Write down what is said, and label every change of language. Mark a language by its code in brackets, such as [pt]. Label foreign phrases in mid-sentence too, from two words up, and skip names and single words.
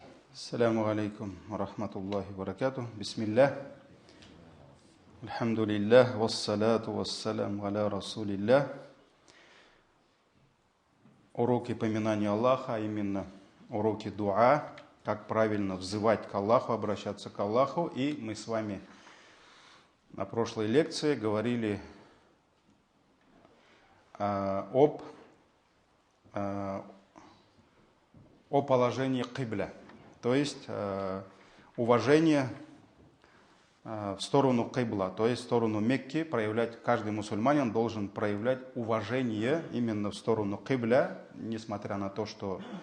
[ar] السلام عليكم ورحمة الله وبركاته. بسم الله. الحمد لله. والصلاة والسلام على رسول الله. [ru] Уроки поминания Аллаха, а именно уроки дуа, как правильно взывать к Аллаху, обращаться к Аллаху. И мы с вами на прошлой лекции говорили о положении кибля, то есть уважение в сторону кибла, то есть в сторону Мекки проявлять, каждый мусульманин должен проявлять уважение именно в сторону кибля, несмотря на то, что